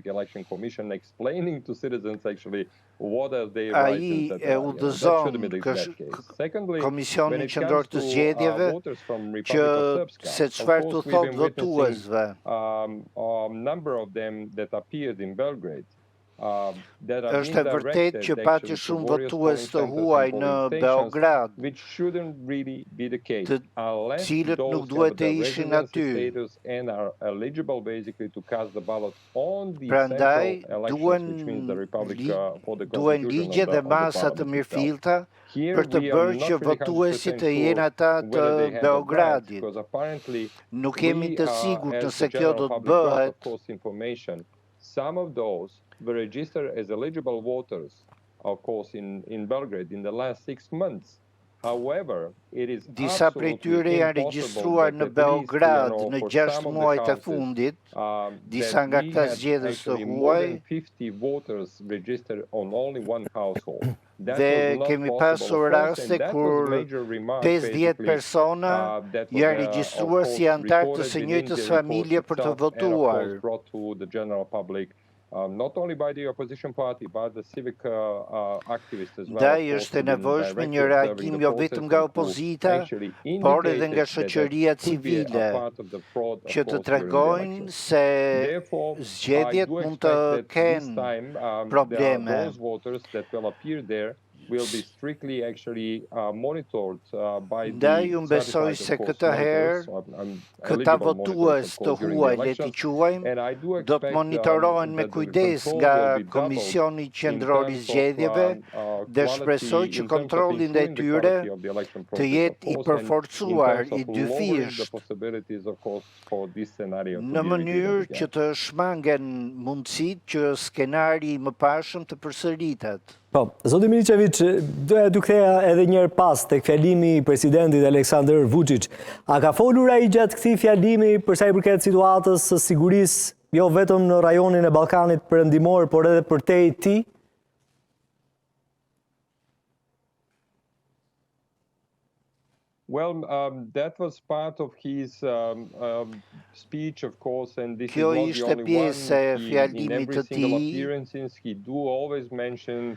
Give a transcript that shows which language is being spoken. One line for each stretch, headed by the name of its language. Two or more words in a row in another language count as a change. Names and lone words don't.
Albanian: Ai e udhëzon Komisionin Qendror të Zgjedhjeve që se çfarë të thotë votuesve.
English: Number of them that appeared in Belgrade.
Albanian: Është e vërtet që pati shumë votues të huaj në Beograd, të cilët nuk duhet të ishin aty. Prandaj, duhen ligje dhe masa të mirëfillta për të bërë që votuesit të jenë ata të Beogradit. Nuk jemi të sigurt nëse kjo do të bëhet.
English: Some of those were registered as eligible voters, of course, in Belgrade in the last 6 months. However, it is
Albanian: disa prej tyre janë regjistruar në Beograd në 6 muajt e fundit, disa nga këta zgjedhës të huaj, dhe kemi pasur raste kur 50 persona janë regjistruar si antar të së njëjtës familje për të votuar.
English: Not only by the opposition party, but the civic activists as well.
Albanian: Ndaj është e nevojshme një reagim jo vetëm nga opozita, por edhe nga shoqëria civile, që të tregojnë se zgjedhjet mund të kenë probleme.
English: Will be strictly actually monitored by the
Albanian: Ndaj unë besoj se këtë herë këta votues të huaj le t'i quajmë do të monitorohen me kujdes nga Komisioni Qendror I Zgjedhjeve dhe shpresoj që kontrolli ndaj tyre të jetë I përforcuar I dyfisht në mënyrë që të shmangen mundësitë që skenari I mëparshëm të përsëritet. Po, zoti Milicevic, doja t'u ktheja edhe një herë pas tek fjalimi I presidentit Aleksandar Vučić. A ka folur ai gjatë këtij fjalimi për sa I përket situatës së sigurisë, jo vetëm në rajonin e Ballkanit Perëndimor, por edhe përtej tij?
English: Well, that was part of his speech, of course, and this
Albanian: Kjo
English: is not
Albanian: ishte
English: the only
Albanian: pjesë e
English: one.
Albanian: fjalimit të tij.
English: Appearances, he do always mention